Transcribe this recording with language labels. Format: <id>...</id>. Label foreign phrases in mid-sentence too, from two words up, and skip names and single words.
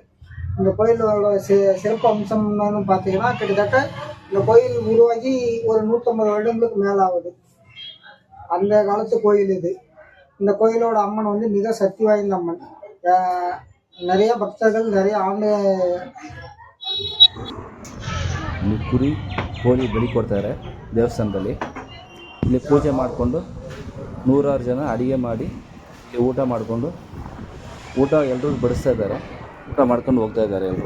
<ta>இந்த கோயிலோட சிறப்பு அம்சம் என்னன்னு பார்த்தீங்கன்னா, கிட்டத்தட்ட இந்த கோயில் உருவாகி ஒரு 150 வருடங்களுக்கு மேலே ஆகுது. அந்த காலத்து கோயில் இது. இந்த கோயிலோட அம்மன் வந்து மிக சக்தி வாய்ந்த அம்மன். நிறைய பக்தர்கள் நிறைய ஆண்டு</ta> <kn>ಕುರಿ ಕೋಳಿ ಬಲಿ ಕೊಡ್ತಾರೆ ದೇವಸ್ಥಾನದಲ್ಲಿ. ಇಲ್ಲಿ ಪೂಜೆ ಮಾಡಿಕೊಂಡು 100 ಜನ ಅಡುಗೆ ಮಾಡಿ ಇಲ್ಲಿ ಊಟ ಮಾಡಿಕೊಂಡು ಎಲ್ಲರೂ ಬಡಿಸ್ತಾ ಇದ್ದಾರೆ. ಊಟ ಮಾಡ್ಕೊಂಡು ಹೋಗ್ತಾ ಇದ್ದಾರೆ ಎಲ್ಲರೂ.</kn>